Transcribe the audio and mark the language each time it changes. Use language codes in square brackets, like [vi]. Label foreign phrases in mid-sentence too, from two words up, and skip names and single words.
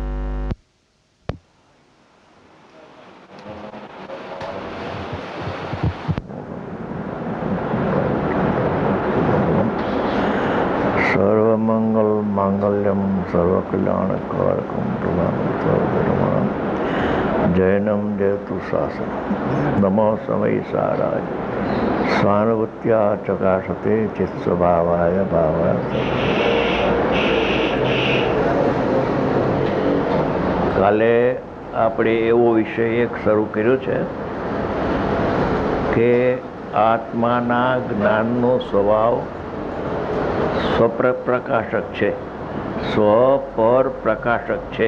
[sa] सर्वमंगल मांगल्यम सर्वकल्याणकारकम प्रधानम सर्वधर्माणां जैनम जयतु शासनम। नमो समयिसाराय स्वानुभूत्या चकाशते चित्स्वभावाय भावाय। [gu] કાલે આપણે એવો વિષય એક શરૂ કર્યો છે કે આત્માના જ્ઞાનનો સ્વભાવ સ્વપ્રકાશક છે, સ્વપર પ્રકાશક છે.